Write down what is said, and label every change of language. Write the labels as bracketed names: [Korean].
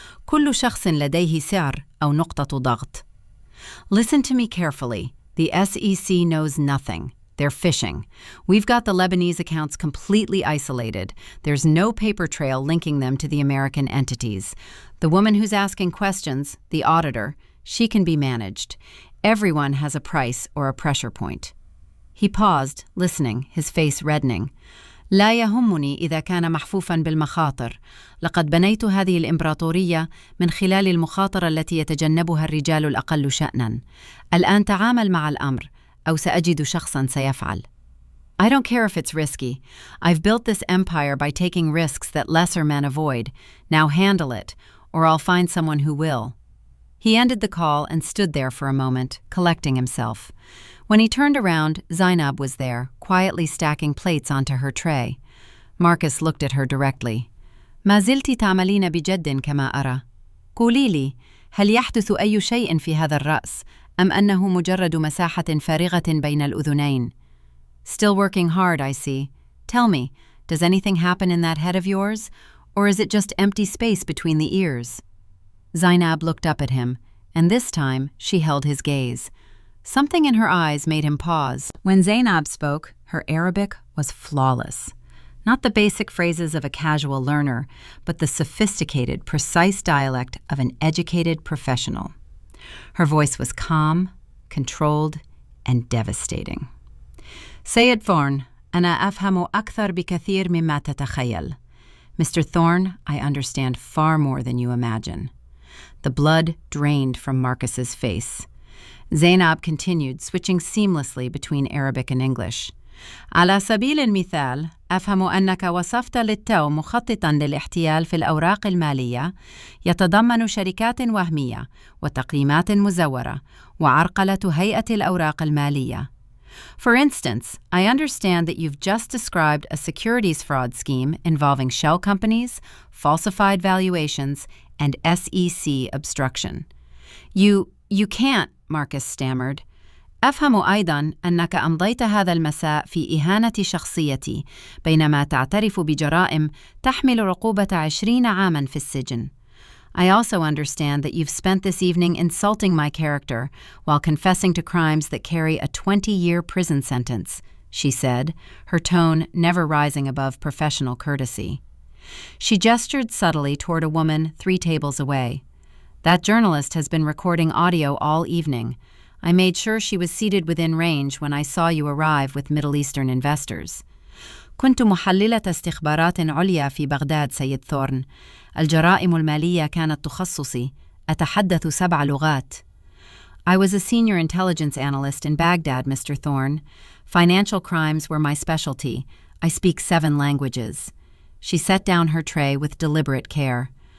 [Arabic] كل شخص لديه سعر أو نقطة ضغط. [English] Listen to me carefully. The SEC knows nothing. They're fishing. We've got the Lebanese accounts completely isolated. There's no paper trail linking them to the American entities. The woman who's asking questions, the auditor, she can be managed. Everyone has a price or a pressure point. He paused, listening, his face reddening. [Arabic] لا يهمني إذا كان محفوفاً بالمخاطر. لقد بنيت هذه الإمبراطورية من خلال المخاطرة التي يتجنبها الرجال الأقل شأناً. الآن تعامل مع الأمر. أو سأجد شخصاً سيفعل. [English] I don't care if it's risky. I've built this empire by taking risks that lesser men avoid. Now handle it, or I'll find someone who will. He ended the call and stood there for a moment, collecting himself. When he turned around, Zainab was there, quietly stacking plates onto her tray. Marcus looked at her directly. [Arabic] ما زلت تعملين بجد كما أرى. قولي لي، هل يحدث أي شيء في هذا الرأس؟ أم أنه مجرد مساحة فارغة بين الأذنين? [English] Still working hard, I see. Tell me, does anything happen in that head of yours? Or is it just empty space between the ears? Zainab looked up at him, and this time she held his gaze. Something in her eyes made him pause. When Zainab spoke, her Arabic was flawless. Not the basic phrases of a casual learner, but the sophisticated, precise dialect of an educated professional. Her voice was calm, controlled, and devastating. [Arabic] سيد Thorne, أنا أفهم أكثر بكثير مما تتخيل. [English] Mr. Thorne, I understand far more than you imagine. The blood drained from Marcus's face. Zainab continued, switching seamlessly between Arabic and English. [Arabic] على سبيل المثال، أفهم أنك وصفت للتو مخططاً للاحتيال في الأوراق المالية يتضمن شركات وهمية وتقييمات مزورة وعرقلة هيئة الأوراق المالية. [English] For instance, I understand that you've just described a securities fraud scheme involving shell companies, falsified valuations, and SEC obstruction. You can't, Marcus stammered. [Arabic] أفهم أيضاً أنك أمضيت هذا المساء في إهانة شخصيتي بينما تعترف بجرائم تحمل عقوبة 20 عاماً في السجن. [English] I also understand that you've spent this evening insulting my character while confessing to crimes that carry a 20-year prison sentence, she said, her tone never rising above professional courtesy. She gestured subtly toward a woman 3 tables away. That journalist has been recording audio all evening. I made sure she was seated within range when I saw you arrive with Middle Eastern investors. [Arabic] كنت محللة استخبارات عليا في بغداد سيد ثورن. الجرائم المالية كانت تخصصي. أتحدث 7 لغات. [English] I was a senior intelligence analyst in Baghdad, Mr. Thorne. Financial crimes were my specialty. I speak 7 languages. She set down her tray with deliberate care.